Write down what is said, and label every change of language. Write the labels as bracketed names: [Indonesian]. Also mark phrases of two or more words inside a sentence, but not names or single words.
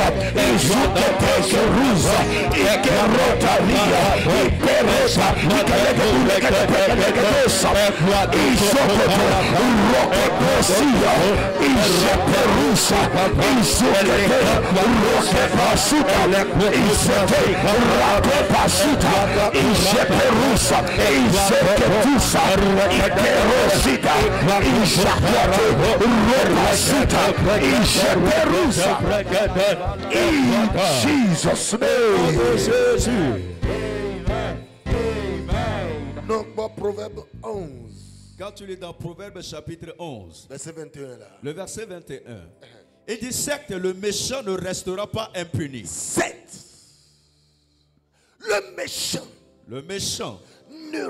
[English] Izutetekeruza, Ikerotaria, Iperota, Ikalegadosa, Isokoto, Urokeposia, Iseperusa, Isukete, Urokepasuta, Isete, Rakepasuta, Iseperusa, Iseketusa, Ikerosita, Isakete, Uropasuta, Iseperusa. In Jesus' name. [French] Donc, Proverbe 11. Quand tu lis dans Proverbe chapitre 11, verset 21 là. Le verset 21. Il dit certes, le méchant ne restera pas impuni. Certes, le méchant ne